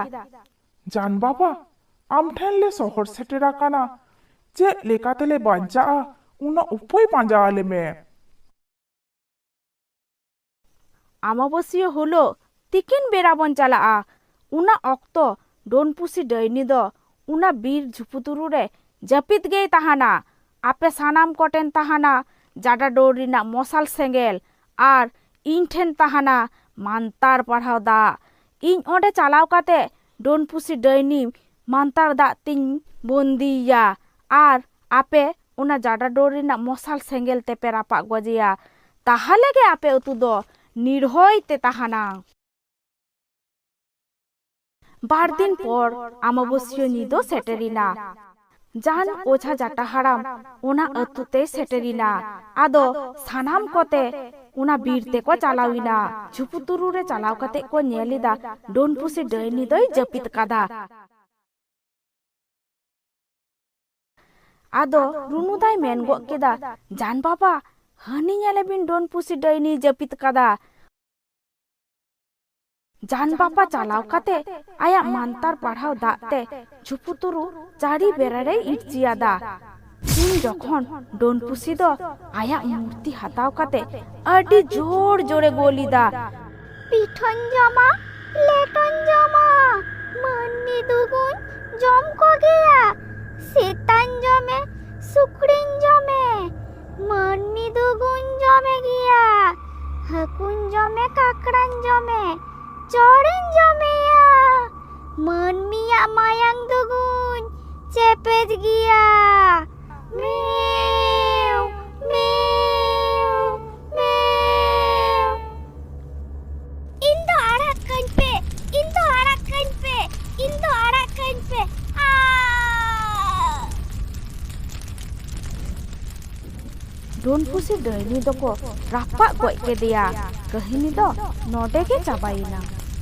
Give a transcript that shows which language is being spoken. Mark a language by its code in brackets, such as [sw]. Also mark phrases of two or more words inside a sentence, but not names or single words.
[sat] जान बाबा आम ठेन ले शहर सेटेरा काना जे लेकातेले बांचा उना उपाय पांजा आले में। अमाबस्या हलो तिकिन बेराबन चला उना अक्तो डोन पुसी डैनी दो उना बीर झुपुतुरु रे जपित गई ताहाना। आपे सानाम कोटेन ताहाना जाडा डोरिना मसाल सेंगेल आर इन ठेन ताहाना मानतार पढ़ाव दा। इन ओंडे चालाव काते डोन पुसी डैनी मानतार दा तिन बंदिया आर आपे उना जाडा डोरिना मसाल सेंगेल ते पे रापा गजिया। ताहाले गे आपे उतु दो निर्भय ते ताहाना। बार दिन पर अमाबस्या निदो सेटेरिना। जान ओझा जाटा हाराम उना अतुते सेटेरिना आदो सानाम कोते उना बीरते को चालाविना। झुपुतुरु रे चालाव कते को नेलिदा डोन पुसी डैनी दोय जपित कादा। आदो रुनुदाय मेन गो केदा जान बाबा हनी नेले बिन डोन पुसी डैनी जपित कादा। जान बाबा चालाव कते आया मानतार पढ़ाव दाते झुपुतुरु चारी बेरारे इट जियादा। इन जखन डोन पुसी दो आया मूर्ति हताव कते अडी जोर जोरे गोलीदा। पिठन जमा लेटन जमा माननी दुगुन जम को गया सेतान जमे सुकड़िन जमे माननी दुगुन जमे गया हकुन जमे काकड़ान जमे चौड़िन जमेया माननिया मायांग दुगुन चेपेज गया। मेव मेव मेव इन दो आड़ाक कन पे आ डोन पुसी डैनी दो को रापा गज के दिया। कहानी दो नोडे के चाबाइना।